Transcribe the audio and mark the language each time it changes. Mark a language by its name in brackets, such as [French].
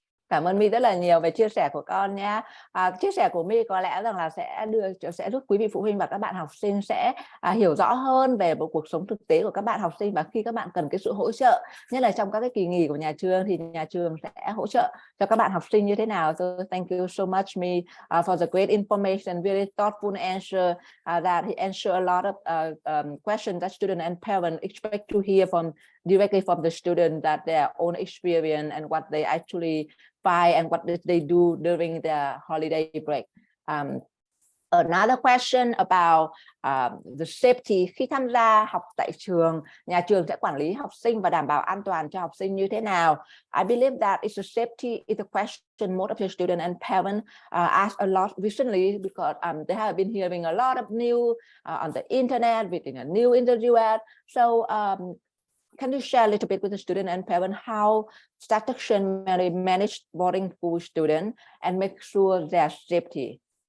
[Vietnamese] Cảm ơn My rất là nhiều về chia sẻ của con nha. Chia sẻ của My có lẽ rằng là sẽ giúp quý vị phụ huynh và các bạn học sinh sẽ hiểu rõ hơn về một cuộc sống thực tế của các bạn học sinh, và khi các bạn cần cái sự hỗ trợ, nhất là trong các cái kỳ nghỉ của nhà trường thì nhà trường sẽ hỗ trợ cho các bạn học sinh như thế nào. [English] So thank you so much My for the great information, very thoughtful answer that he answered a lot of questions that students and parents expect to hear directly from the student, that their own experience and what they actually find and what did they do during their holiday break. Another question about the safety. [Vietnamese] Khi tham gia học tại trường, nhà trường sẽ quản lý học sinh và đảm bảo an toàn cho học sinh như thế nào? [English] I believe that it's a safety is a question most of your students and parents ask a lot recently, because they have been hearing a lot of news on the internet, reading a new interview. So can you share a little bit with the student and parent how Shattuck-St manage boarding school students and make sure their safety?